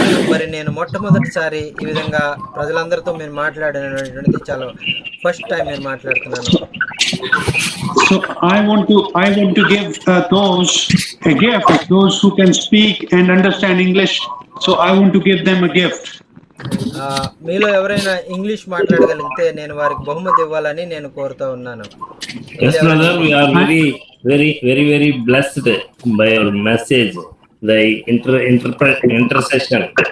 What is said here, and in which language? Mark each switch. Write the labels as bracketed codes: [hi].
[te] మరి నేను మొట్టమొదటిసారి ఈ విధంగా ప్రజలందరితో నేను మాట్లాడినటువంటిది చాలా [en] first time [te] నేను మాట్లాడుతున్నాను. [en] So I want to give those a gift, those who can speak and understand English. So I want to give them a gift. [te] మీలో ఎవరైనా ఇంగ్లీష్ మాట్లాడగలిగితే నేను వారికి బహుమతి ఇవ్వాలని నేను కోరుతూ ఉన్నాను. [en] Yes, brother, we are very blessed by your message, the intercession.